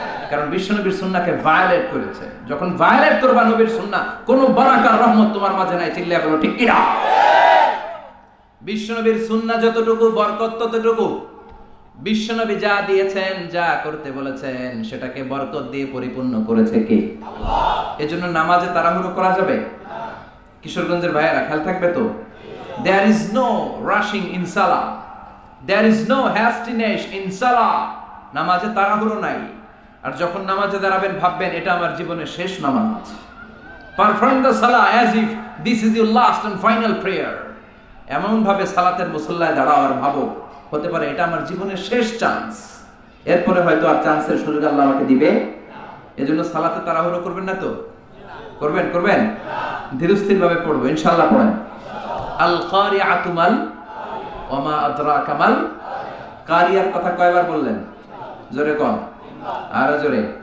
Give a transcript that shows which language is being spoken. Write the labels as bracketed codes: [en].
[bn] কারণ বিশ্বনবীর সুন্নাহকে ভায়োলেট করেছে। যখন ভায়োলেট করবা নবীর সুন্নাহ, কোনো বারাকার রহমত তোমার মাঝে নাই। চিল্লায়া বলো ঠিক কি না? বিশ্বনবীর সুন্নাহ যতটুকু বরকত ততটুকু। বিশ্বনবী যা দিয়েছেন, যা করতে বলেছেন, সেটাকে বরকত দিয়ে পরিপূর্ণ করেছে কে? আল্লাহ। এজন্য নামাজে তাড়াহুড়ো করা যাবে? কিশোরগঞ্জের ভাইয়েরা খেয়াল থাকবে তো, [en] there is no rushing in salah, there is no hastiness in salah। [bn] নামাজে তাড়াহুড়ো নাই। আর যখন নামাজে দাঁড়াবেন ভাববেন এটা আমার জীবনের শেষ নামাজ। [en] perform the salah as if this is your last and final prayer। [bn] এমন ভাবে সালাতের মুসল্লায় দাঁড়াও আর ভাবো হতে পারে এটা আমার জীবনের শেষ চান্স, এরপরে হয়তো আর চান্সের সুযোগ আল্লাহ আমাকে দিবে। এজন্য সালাতে তাড়াহুড়ো করবেন না তো? করবেন? করবেন? ধীরস্থির ভাবে পড়বো ইনশাআল্লাহ। পড়েন [ar] আল কারিআতু মাল ওয়া মা আদরাকা মাল কারিয়ার [bn] কথা কয়বার বললেন? জোরে কোন? আরো জোরে।